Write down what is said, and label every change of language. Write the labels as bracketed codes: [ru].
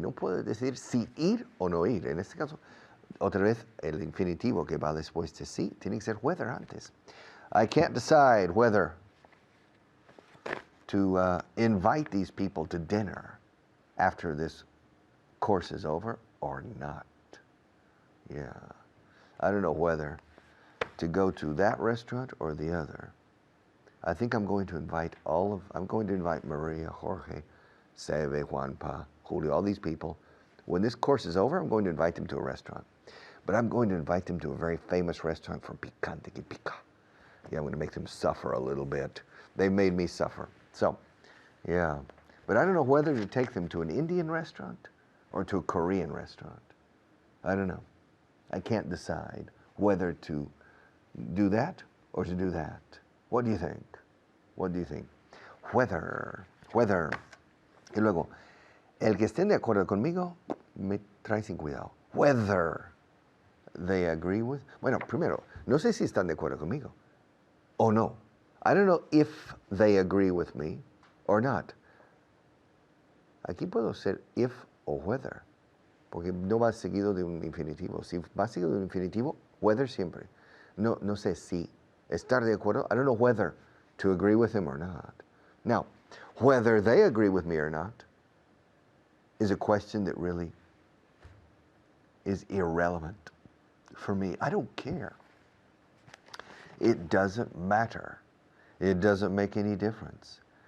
[es] No puedo decidir si ir o no ir. En este caso, otra vez, el infinitivo que va después de sí tiene que ser whether antes. [en] I can't decide whether to invite these people to dinner after this course is over or not. Yeah. I don't know whether to go to that restaurant or the other. I think I'm going to invite Maria, Jorge, Seve, Juanpa, Julio, all these people. When this course is over, I'm going to invite them to a restaurant. But I'm going to invite them to a very famous restaurant for [es] picante que pica. [en] Yeah, I'm going to make them suffer a little bit. They made me suffer. So, yeah. But I don't know whether to take them to an Indian restaurant or to a Korean restaurant. I don't know. I can't decide whether to do that or to do that. What do you think? What do you think? Whether. [es] Y luego, el que estén de acuerdo conmigo me trae sin cuidado. [en] Whether they agree with. [es] Bueno, primero, no sé si están de acuerdo conmigo o no. [en] I don't know if they agree with me or not. [es] Aquí puedo ser if o whether, porque no va seguido de un infinitivo. Si va seguido de un infinitivo, [en] whether [es] siempre. No sé si estar de acuerdo. [en] I don't know whether to agree with him or not. Now, whether they agree with me or not is a question that really is irrelevant for me. I don't care. It doesn't matter. It doesn't make any difference.